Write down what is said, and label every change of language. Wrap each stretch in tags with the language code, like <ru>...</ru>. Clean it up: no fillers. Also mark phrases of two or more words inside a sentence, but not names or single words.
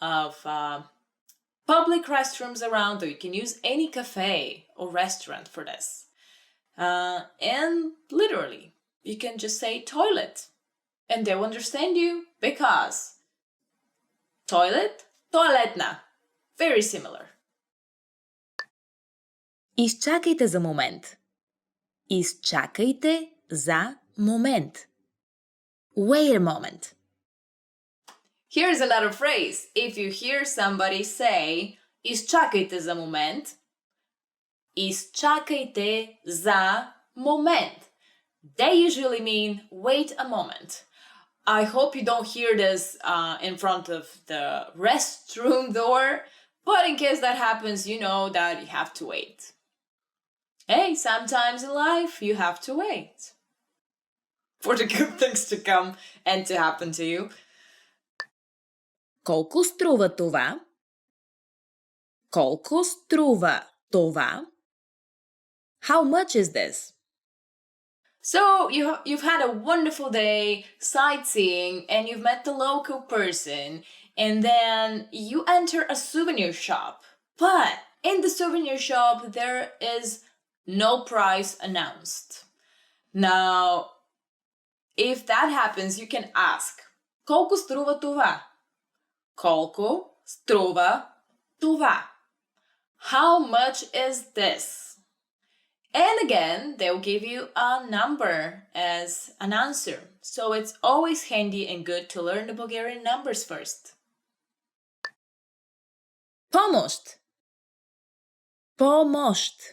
<en>of public restrooms around, or you can use any cafe or restaurant for this. And literally, you can just say toilet, and they'll understand you because toilet, toaletna, very similar.</en> <bg>Изчакайте за момент. Изчакайте за момент.</bg> <en>Wait a moment. Here's another phrase. If you hear somebody say</en> <bg>изчакайте за момент, изчакайте за момент,</bg> <en>they usually mean wait a moment. I hope you don't hear this in front of the restroom door, but in case that happens, you know that you have to wait. Hey, sometimes in life you have to wait for the good things to come and to happen to you.</en> <bg>Колко струва това? Колко струва това?</bg> <en>How much is this? So you've had a wonderful day sightseeing and you've met the local person, and then you enter a souvenir shop. But in the souvenir shop there is no price announced. Now, if that happens, you can ask,</en> <bg>колко струва това? Колко струва това?</bg> <en>How much is this? And again, they'll give you a number as an answer. So it's always handy and good to learn the Bulgarian numbers first.</en> <bg>Pomost. Pomost.</bg>